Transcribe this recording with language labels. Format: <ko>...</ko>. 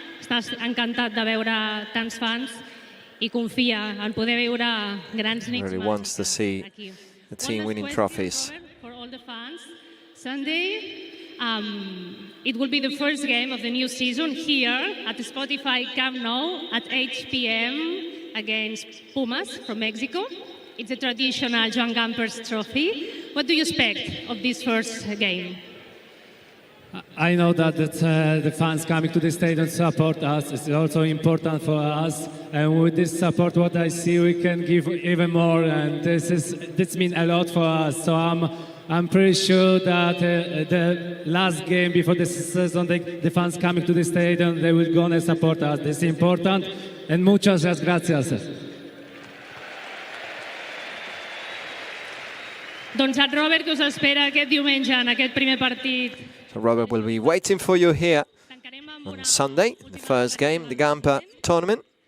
<ca>Estàs encantat de veure tants fans i confia en poder veure grans nits</ca> <en>Really wants to see the team winning trophies. For all the fans, Sunday, it will be the first game of the new season here at the Spotify Camp Nou at 8 p.m. against Pumas from Mexico. It's a traditional Joan Gampers trophy. What do you expect of this first game? I know that the fans coming to the stadium support us. It's also important for us, and with this support, what I see, we can give even more, and this means a lot for us. So I'm pretty sure that the last game before the season, the fans coming to the stadium, they will gonna support us. This is important, and</en> <es>muchas gracias.</es> <ca>Doncs en Robert, que us espera aquest diumenge en aquest primer partit.</ca> <en>So Robert will be waiting for you here on Sunday, the first game, the Gamper tournament.</en>